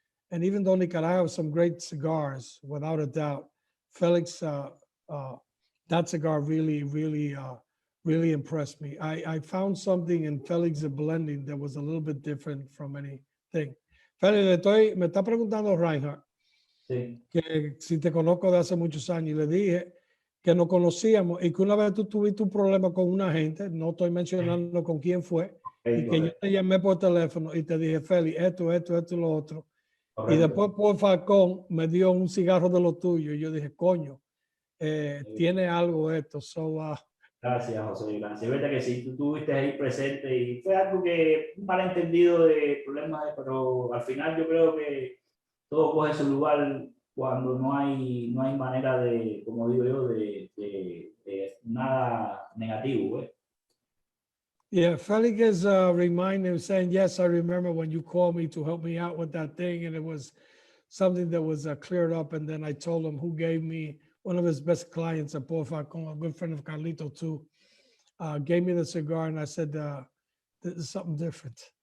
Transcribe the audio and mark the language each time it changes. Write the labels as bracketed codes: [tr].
[en] And even though Nicaragua has some great cigars, without a doubt, Felix, that cigar really, really impressed me. I found something in Felix's blending that was a little bit different from anything. [es] Félix, me está preguntando Reinhard, Sí. que si te conozco de hace muchos años, y le dije que nos conocíamos y que una vez tú tuviste un problema con una gente, no estoy mencionando con quién fue, y que yo te llamé por teléfono y te dije, Félix, esto y lo otro. Correcto. Y después por Falcón me dio un cigarro de lo tuyo y yo dije, coño, tiene algo esto. Gracias, José, gracias. Es verdad que sí, tú estuviste ahí presente y fue algo que, un malentendido de problemas, pero al final yo creo que todo coge su lugar cuando no hay manera de, como digo yo, de nada negativo, ¿eh? [en] Yeah, Felix is reminding, saying, yes, I remember when you called me to help me out with that thing, and it was something that was cleared up. And then I told him who gave me one of his best clients, a Paul Falcon, a good friend of Carlito too, gave me the cigar, and I said, this is something different.